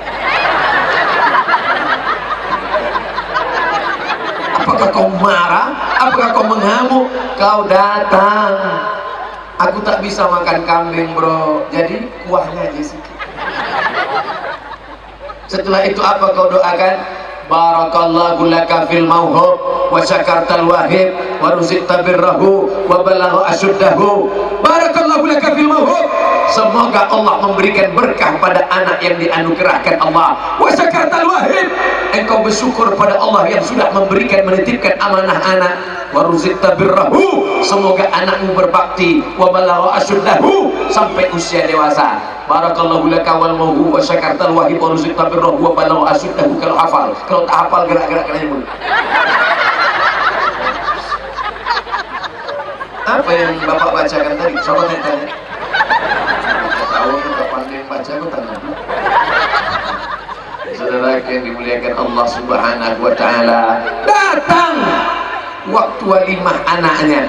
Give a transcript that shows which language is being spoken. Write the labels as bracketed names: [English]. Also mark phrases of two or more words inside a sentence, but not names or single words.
[Indonesian] Apakah kau marah? Apakah kau mengamuk? Kau datang. Aku tak bisa makan kambing bro, jadi kuahnya aja sedikit. Setelah itu apa kau doakan? [Arabic] بارك الله لك في الموهوب وشكرت الواهب ورزقت بره وبلغ أشده. بارك الله لك في الموهوب. [Indonesian] Semoga Allah memberikan berkah pada anak yang dianugerahkan Allah. [Arabic] وشكرت الواهب. [Indonesian] Engkau bersyukur pada Allah yang sudah memberikan, menitipkan amanah anak. [Arabic] ورزقت بره. [Indonesian] Semoga anakmu berbakti. [Arabic] وبلغ أشده, [Indonesian] sampai usia dewasa. [Arabic] بارك الله لك والموهوب وشكرت الواهب ورزقت بره وبلغ أشده. [Indonesian] Kalau hafal, kalau tak hafal gerak-gerak kena mulut. Apa yang Bapak bacakan tadi? Coba tanya. Tahu kita pandai baca, aku tanya. Saudara yang dimuliakan Allah [Arabic] سبحانه وتعالى, [Indonesian] datang waktu walimah anaknya.